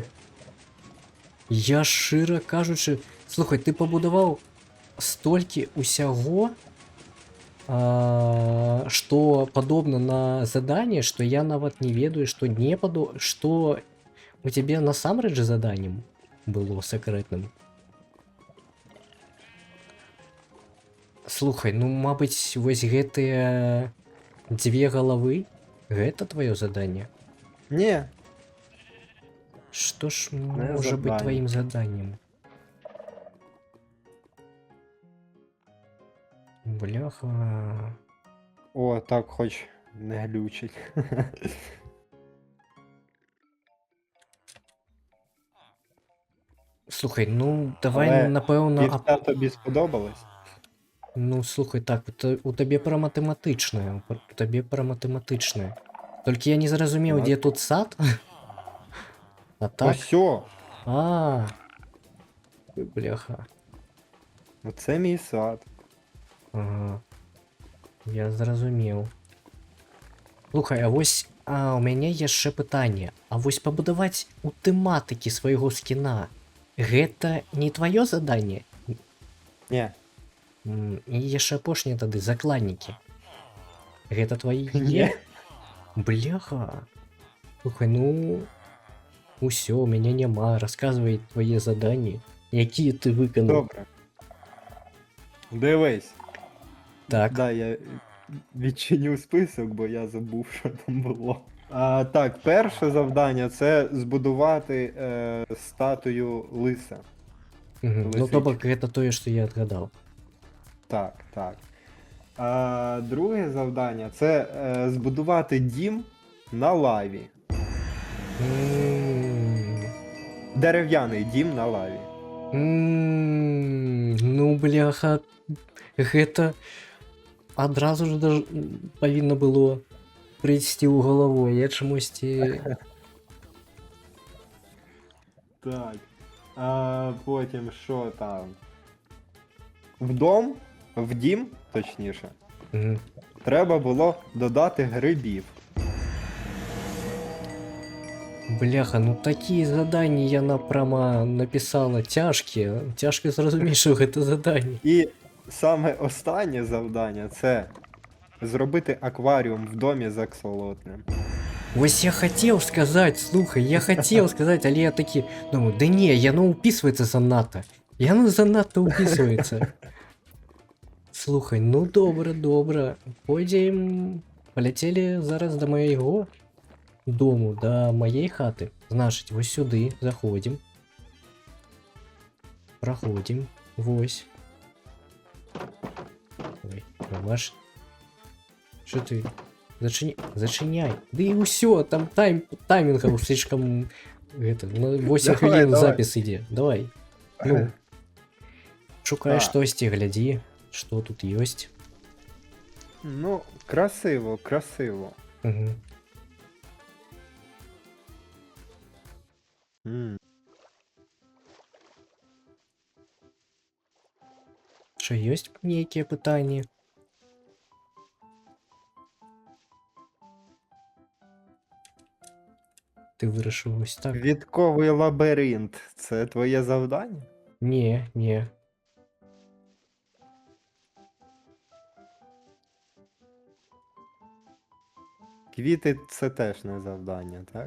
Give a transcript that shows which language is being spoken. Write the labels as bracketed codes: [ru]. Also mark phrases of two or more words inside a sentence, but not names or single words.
[be] Я шчыра кажучы, слухай, ты пабудаваў столькі усяго, што падобна на заданне, што я нават не ведаю, што не што у цябе насамрэч заданнем было сакрэтным. Слухай, ну мабыць, вось гэтыя дзве галавы, гэта твоё заданне? Не. Што ж Не можа быць [ru] задание. [be] тваім заданнем? Бляха. [uk] О, так хоч не глючить. [be] Слухай, ну давай, Але напэўна, [uk] Вівця тобі сподобалось? [be] ну слухай, так, у табе пра матэматычнае, у табе пра матэматычнае. Толькі я не зразумеў, Мат- дзе тут сад? А так? [uk] Осьо. Бляха. Оце мій сад. [be] Ага. Я зразумеў. Слухай, а вось у мяне яшчэ пытанне. А вось пабудаваць у тэматыкі свайго скіна, гэта не тваё заданне? Не. І яшчэ апошнія тады закладнікі. Гэта твои? Не. Бляха. Слухай, ну усё, у мяне няма. Расказвай твае заданні, якія ты выканаў. [uk] Добре. Дивись. Так. Да, я відчиню список, бо я забув, що там було. Так, перше завдання це збудувати статую лиса. Ну Лисички. [be] то бок гэта тое, што я адгадаў. [uk] Так, так. Друге завдання це збудувати дім на лаві. Дерев'яний дім на лаві. [be] Ну бляха, гэта адразу ж павінна было прыйсці ў галаву, я чамусьці... [uk] Так. Потім що там? В дім, точніше, Мгм. треба було додати грибів. [be] Бляха, ну такія заданні яна прама напісала цяжкія. Цяжка зразумець, што гэта заданне. [uk] І саме останнє завдання це зробити акваріум в домі з аксолотним. [be] Вось я хацеў сказаць, слухай, я хацеў сказаць, але я такі думаю, да не, яно ўпісваецца занадта. Яно занадта ўпісваецца. Слухай, ну добра, добра. Пойдзем, паляцелі зараз да майго дому, да маёй хаты. Значыць, вось сюды заходзім. Праходзім. Вось. [ru] Ой, ваш... Что ты? [uk] Зачиняй. [ru] Да и усё, там таймингов слишком... Это, на 8 Давай, [uk] хвилин [ru] давай. запись иди. Давай. [uk] Ну. Шукай Так. [be] штосьці, [ru] гляди, что тут есть. Ну, красиво, красиво. [be] Угу. Що есть нейкія пытанні? [uk] Ти вирішив ось так? Квітковий лабіринт. Це твоє завдання? Не. Квіти це теж не завдання, так?